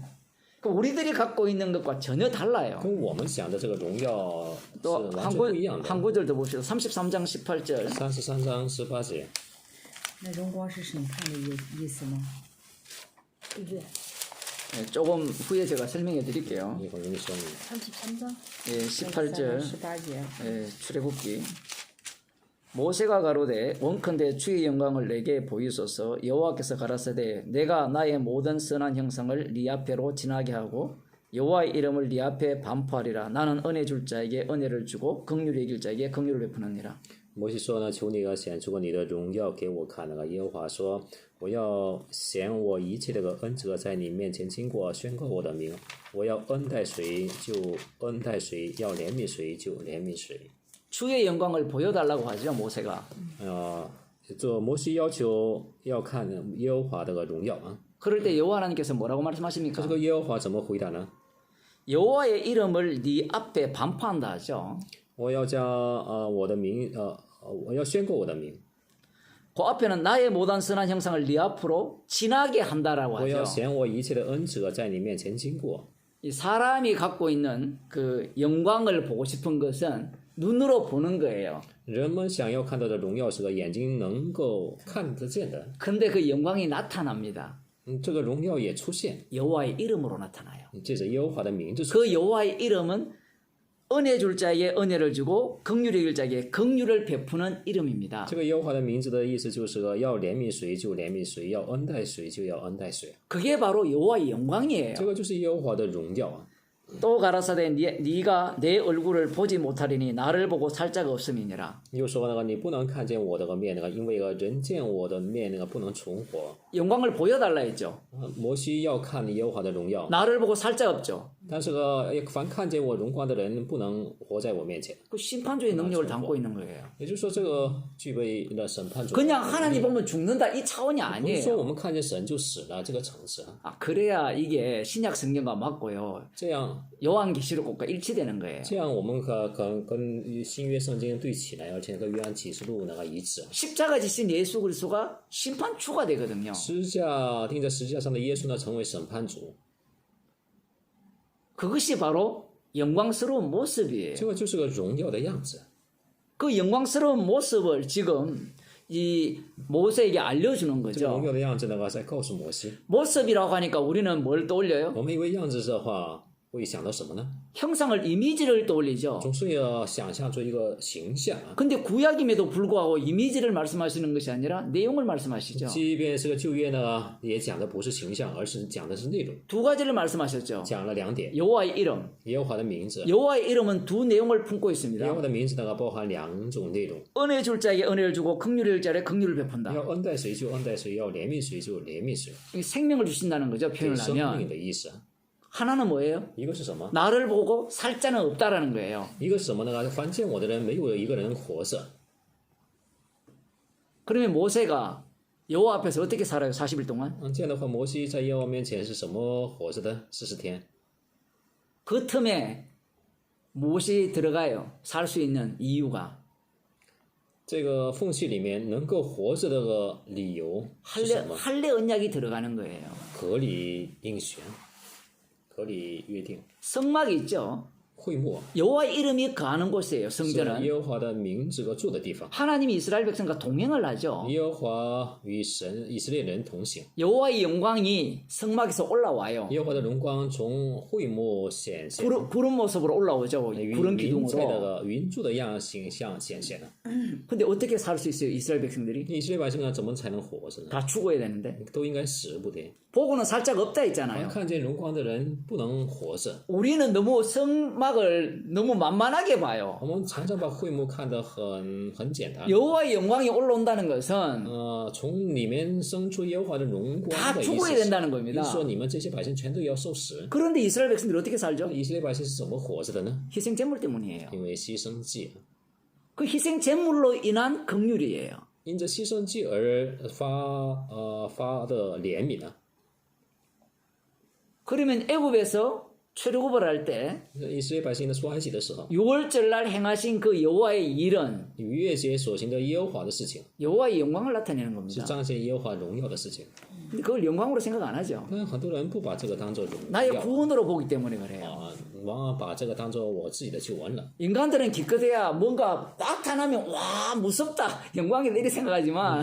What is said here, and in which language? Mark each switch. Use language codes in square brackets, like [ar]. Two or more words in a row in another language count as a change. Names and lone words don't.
[ko] 그 우리들이 갖고 있는 것과 전혀 달라요. [zh] 跟我们想的这个荣耀是 [ko] 또 [zh] 完全不一样的。 [ko] 한 구절 더 봅시다. 33장 18절. [zh] 33 章18节，那荣光是审判的意思吗？对不对？ [ko] 네, 조금 후에 제가 설명해 드릴게요. [zh] 一会儿给你说明。 [ko] 33장 예, 18절 [zh] 18节， [ko] 예, 출애굽기. 모세가 가로되 원컨대 주의 영광을 내게 보이소서. 여호와께서 가라사대 내가 나의 모든 선한 형상을 네 앞에로 지나게 하고 여호와의 이름을 네 앞에 반포하리라. 나는 은혜 줄 자에게 은혜를 주고 긍휼히 여길 자에게 긍휼을 베푸느니라. [zh] 摩西说呢，求你显出你的荣耀给我看。那个耶和华说，我要显我一切的恩泽在你面前经过，宣告我的名。我要恩待谁就恩待谁，要怜悯谁就怜悯谁。 [ko] 주의 영광을 보여달라고 하죠 모세가. [zh] 这摩西要求要看耶和华的荣耀啊。 [ko] 그럴 때 여호와 하나님께서 뭐라고 [zh] 这 [ko] 말씀하십니까? [zh] 个耶和华怎么回答呢？ [ko] 여호와의 이름을 네 앞에 반포한다 하죠. [zh] 我要将我的名我要宣告我的名， [ko] 그 앞에는 나의 모든 선한 형상을 네 앞으로 지나게 한다라고 [zh] 我要 [ko] 하죠. [zh] 显我一切的恩泽在你面前经过。 [ko] 이 사람이 갖고 있는 그 영광을 보고 싶은 것은 눈으로 보는 거예요. [zh] 人们想要看到的荣耀是个眼睛能够看得见的， [ko] 근데 그 영광이 나타납니다. [zh] 这个荣耀也出现， [ko] 여호와의 이름으로 나타나요. [zh] 借着耶和华的名字出 [ko] 그 [zh] 现。 [ko] 여호와의 이름은 은혜 줄 자에게 은혜를 주고 긍휼히 길 자에게 긍휼을 베푸는 이름입니다. [zh] 这个耶和华的名字的意思就是个要怜悯谁就怜悯谁，要恩待谁就要恩待谁， [ko] 그게 바로 여호와의 영광이에요. [zh] 这个就是耶和华的荣耀啊。 [ko] 또 가라사대 네가 내 얼굴을 보지 못하리니 나를 보고 살 자가 없음이니라. [zh] 又说那个你不能看见我的面，那个因为人见我的面，那个不能存活。 [ko] 영광을 보여달라 했죠. [zh] 摩西要看耶和华的荣耀， [ko] 나를 보고 살 자가 없죠. [zh] 但是凡看见我荣光的人，不能活在我面前。 [ko] 그 심판주의 능력을 담고 있는 거예요. [zh] 也就是说，这个具备了审判主。 [ko] 그냥 하나님 보면 죽는다 이 차원이 [zh] 不是说 [ko] 아니에요. [zh] 我们看见神就死了这个层次啊， [ko] 아, 그래야 이게 신약 성경과 맞고요. [zh] 这样 [ko] 요한계시록과 일치되는 거예요. [zh] 这样我们跟新约圣经对起来，而且跟约翰启示录那个一致。 [ko] 십자가 지신 예수 그리스도가 심판주가 되거든요. [zh] 钉在十字架上的耶稣呢，成为审判主， [ko] 그것이 바로 영광스러운 모습이에요. [zh] 这个就是个荣耀的样子。 [ko] 그 영광스러운 모습을 지금 이 모세에게 알려주는 [zh] 这个荣 [ko] 거죠. [zh] 耀的样子呢，在告诉摩西。 [ko] 모습이라고 하니까 우리는 뭘 떠올려요? [zh] 我们以为样子的话，会想到什么呢？ [ko] 형상을 이미지를 떠올리죠. [zh] 总是要想象出一个形象啊。 [ko] 근데 구약임에도 불구하고 이미지를 말씀하시는 것이 아니라 내용을 말씀하시죠. [zh] 即便是个旧约呢，也讲的不是形象，而是讲的是内容， [ko] 두 가지를 말씀하셨죠. [zh] 讲了两点： [ko] 여호와의 이름. [zh] 耶和华的名字。 [ko] 여호와의 이름은 두 내용을 품고 [zh] 耶和 [ko] 있습니다. [zh] 华的名字呢，包含两种内容： [ko] 은혜 줄 자에게 은혜를 주고 긍휼을 자에게 긍휼을 베푼다. [zh] 要恩待谁就恩待谁，要怜悯谁就怜悯谁， [ko] 이게 생명을 주신다는 거죠. [zh] 给 [ko] 표현을 [zh] 生命 [ko] 하면. [zh] 的意思。 [ko] 하나는 뭐예요? [zh] 一个是什么？ [ko] 나를 보고 살 자는 없다라는 거예요. [zh] 一个是什么呢？凡见我的人，没有一个人活着。 [ko] 그러면 모세가 여호와 앞에서 어떻게 살아요? 40일 동안? [zh] 这样的话，摩西在耶和华面前是什么活着的？40天。 [ko] 그 틈에 무엇이 들어가요? 살 수 있는 이유가 [zh] 这个缝隙里面能够活着的个理由是 [ko] 할례 [zh] 什么？ [ko] 할례 언약이 들어가는 거예요. [zh] 隔离应许，隔离约定， [ko] 성막이 있죠. [zh] 会幕 [ko] 여호와의 이름이 거하는 곳이에요. [zh] 是 [ko] 성전은 [zh] 耶和华的名这个住的地方。 [ko] 하나님이 이스라엘 백성과 동행을 하죠. [zh] 耶和华与以色列人同行， [ko] 여호와의 영광이 성막에서 올라와요. [zh] 耶和华的荣光从会幕显现， [ko] 구름 모습으로 올라오죠. 구름 [zh] 云在那 [ko] 기둥으로. [zh] 个云柱的形象显现了。 [ko] 근데 어떻게 살 수 있어요? 이스라엘 백성들이 [zh] 以色列百姓呢，怎么才能活着呢？ [ko] 다 죽어야 되는데 [zh] 都应该死不得。 [ko] 보고는 살짝 없다 했잖아요. [zh] 看见荣光的人不能活着。 [ko] 우리는 너무 성막을 너무 만만하게 봐요. [zh] 我们常常把会幕看得很简单。 [ko] 여호와의 영광이 올라온다는 것은 [zh] 从里面生出耶和华的荣光 [ko] 다 [zh] 的意 [ko] 죽어야 [zh] 思 [ko] 된다는 [zh] 是， [ko] 겁니다. [zh] 意思说你们这些百姓全都要受死。 [ko] 그런데 이스라엘 백성들이 어떻게 살죠? [zh] 以色列百姓是怎么活着的呢？ [ko] 희생 제물 때문이에요. [zh] 因为牺牲祭， [ko] 그 희생 제물로 인한 긍휼이에요. [zh] 因着牺牲祭而发的怜悯呢？ [ko] 그러면 애굽에서 출애굽을 할 때 [zh] 以色列百姓的出埃及的时候， [ko] 6월절 날 행하신 그 여호와의 일은 [zh] 逾越节所行的耶和华的事情， [ko] 여호와의 영광을 나타내는 [zh] 是 [ko] 겁니다. [zh] 彰显耶和华荣耀的事情。 [ko] 근데 그걸 영광으로 생각 안 하죠. [zh] 但很多人不把这个当做荣 [ko] 나의 [zh] 耀 [ko] 구원으로 보기 때문에 그래요. [zh] 往往把这个当做我自己的救恩了。 [ko] 인간들은 기껏해야 뭔가 나타나면 와 무섭다 영광이다 이렇게 생각하지만